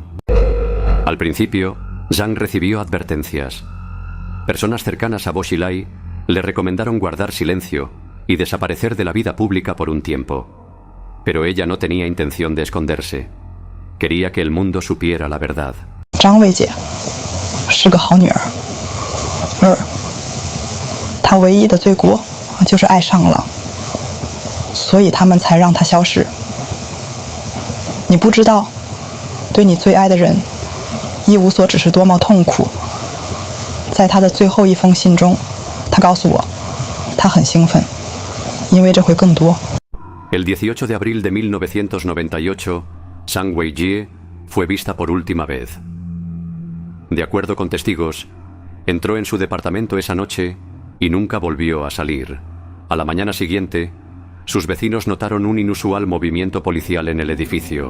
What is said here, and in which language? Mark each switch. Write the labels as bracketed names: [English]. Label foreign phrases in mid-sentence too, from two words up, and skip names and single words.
[Spanish] Al principio, Zhang recibió advertencias. Personas cercanas a Bo Xilai le recomendaron guardar silencio y desaparecer de la vida pública por un tiempo. Pero ella no tenía intención de esconderse. Quería que el mundo supiera la verdad. [Chinese] Zhang Weijie是个好女儿，她唯一的罪过就是爱上了，所以他们才让她消失。你不知道，对你最爱的人一无所指是多么痛苦。在她的最后一封信中，她告诉我，她很兴奋。 [Spanish] El 18 de abril de 1998, Zhang Weijie fue vista por última vez. De acuerdo con testigos, entró en su departamento esa noche y nunca volvió a salir. A la mañana siguiente, sus vecinos notaron un inusual movimiento policial en el edificio.